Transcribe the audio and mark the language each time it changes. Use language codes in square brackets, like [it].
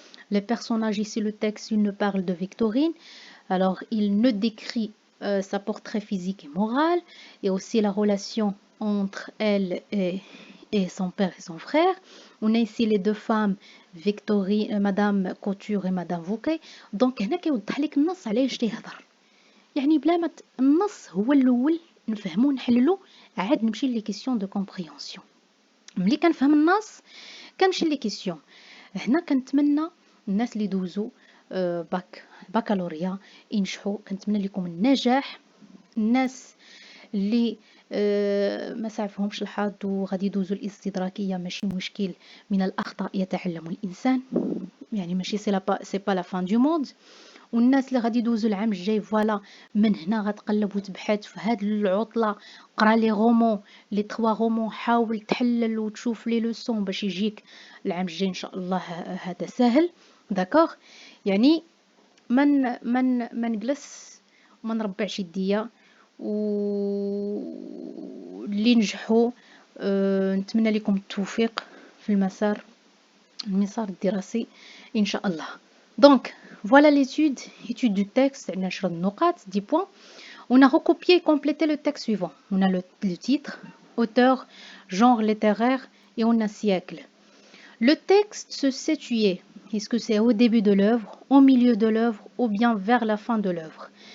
[fr] Les personnages ici, le texte, il nous parle de Victorine. Alors, il ne décrit sa portrait physique et moral, et aussi la relation entre elle et son père et son frère. On a ici les deux femmes, Victorine, Madame Couture et Madame Fouquet. [ar] Donc, هنا كيوضح لك النص علاش تيهضر. يعني بلا ما النص هو الاول نفهمو نحللو عاد نمشي لي كيسيون دو كومبريهنسيون. ملي كنفهم النص كنمشي لي كيسيون. هنا كنتمنى الناس اللي دوزوا بكالوريا ينجحوا. كنتمنى لكم النجاح. الناس اللي ما سعفهمش الحظ وغادي يدوزوا الاستدراكيه ماشي مشكل، من الاخطاء يتعلم الانسان، يعني ماشي سي با لا فان دو موند. والناس اللي غادي يدوزوا العام الجاي فوالا من هنا غتقلب وتبحث في هاد العطله، قرا لي رومون لي 3 رومون، حاول تحلل وتشوف لي لوسون باش يجيك العام الجاي ان شاء الله هذا سهل. داكوغ، يعني من نجلس وما نربعش يديا، واللي نجحوا نتمنى لكم التوفيق في المسار الدراسي إن شاء الله. [fr] Donc, voilà étude du texte. On a 10 نقاط, 10 points. On a recopié et complété le texte suivant. On a le titre, auteur, genre littéraire et on a siècle. Le texte se situait, est-ce que c'est au début de l'œuvre, au milieu de l'œuvre ou bien vers la fin de l'œuvre?